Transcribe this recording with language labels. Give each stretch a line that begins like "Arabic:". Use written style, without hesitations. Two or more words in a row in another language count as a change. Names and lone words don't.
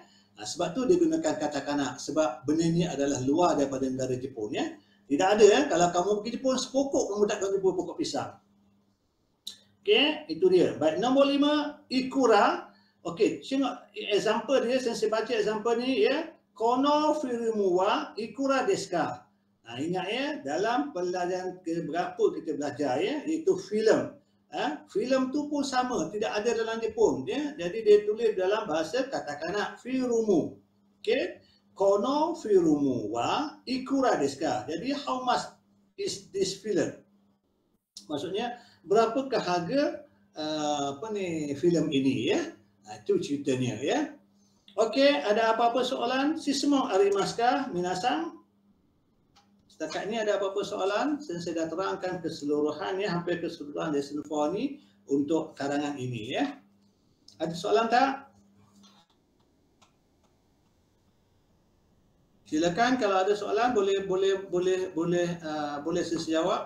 Malay: Sebab tu dia gunakan katakana sebab benda ni adalah luar daripada negara Jepun ya. Tidak ada ya. Kalau kamu pergi Jepun sepokok kamu tak akan jumpa pokok pisang. Okey, itu dia. Baik, nombor 5 ikura. Okey, tengok example dia, saya baca example ni ya.
Japanese: この フィルム は いくら です か?
Malay: Ingat ya, dalam pelajaran keberapa kita belajar ya, iaitu filem. Filem tu pun sama, tidak ada dalam Jepun ya. Jadi dia tulis dalam bahasa katakana firumu.
Japanese: Okey. この フィルム は いくら です か?
English: Jadi how much is this film?
Malay: Maksudnya berapakah harga filem ini ya? Itu ceritanya ya. Okey, ada apa-apa soalan?
Japanese: 質問 あります 皆さん?
Malay: Setakat ini ada apa-apa soalan? Saya dah terangkan keseluruhan ya, hampir keseluruhan lesson 4 ni untuk karangan ini ya. Ada soalan tak? Silakan kalau ada soalan boleh saya jawab.